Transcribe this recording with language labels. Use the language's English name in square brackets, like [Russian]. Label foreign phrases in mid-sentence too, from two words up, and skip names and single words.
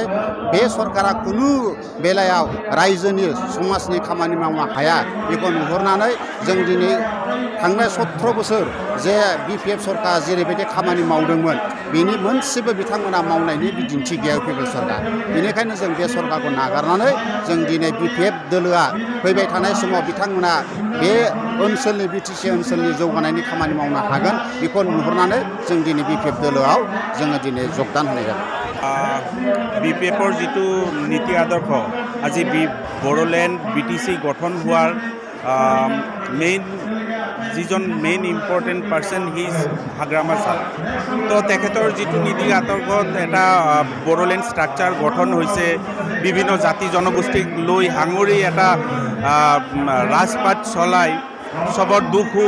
[Bodo] बे सरकारा खुनु बेलायाव रायजोनि समाजनि खामानि मावनो हाया बेखौ नुहुरनानै जों दिनै थांनाय 17 बोसोर जे बिपिएफ सरकारा जेरैबायदि खामानि मावदोंमोन बेनि मोनसेबो बिथांमोना मावनायनि बिदिन्थि गैया इउपिपिएल सरकार बेनिखायनो जों बे सरकारखौ नागारनानै जों दिनै बिपिएफ दोलोआ फैबाय थानाय समाव बिथांमोना बे ओनसोलनि बिटिसि ओनसोलनि जौगानायनि खामानि मावनो हागोन बेखौ नुहुरनानै जों दिनै बिपिएफ दोलोआव जोङो दिनै जगदान होनाय जादों [Assamese] বিপিএফৰ যিটো নীতি আদৰ্শ আজি বড়োলেণ্ড বিটিচি গঠন হোৱাৰ যিজন [English] main important person his [Assamese] হাগ্ৰামা ছাৰ তো তেখেতৰ যিটো নীতি আদৰ্শত এটা বড়োলেণ্ড ষ্ট্ৰাকচাৰ গঠন হৈছে বিভিন্ন জাতি জনগোষ্ঠীক লৈ সাঙুৰি এটা ৰাজপাট চলাই চবৰ দুখ সুখ